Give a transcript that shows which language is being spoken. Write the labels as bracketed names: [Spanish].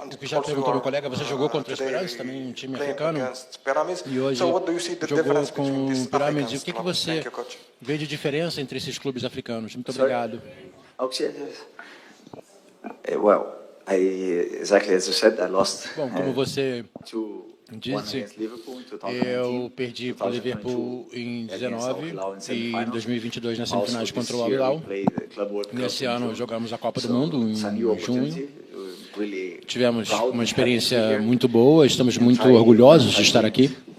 [Portuguese] o que já perguntou meu colega. Você jogou contra o Esperance, também um time africano, e hoje jogou com o Pyramids. O que você vê de diferença entre esses clubes africanos? Muito obrigado. [English] Well, exactly as you said, I lost. [Portuguese] Bom, como você disse, eu perdi para o Liverpool em 19 e em 2022 nas semifinais contra o Al Hilal. Nesse ano jogamos a Copa do Mundo em junho. Tivemos uma experiência muito boa, estamos muito orgulhosos de estar aqui.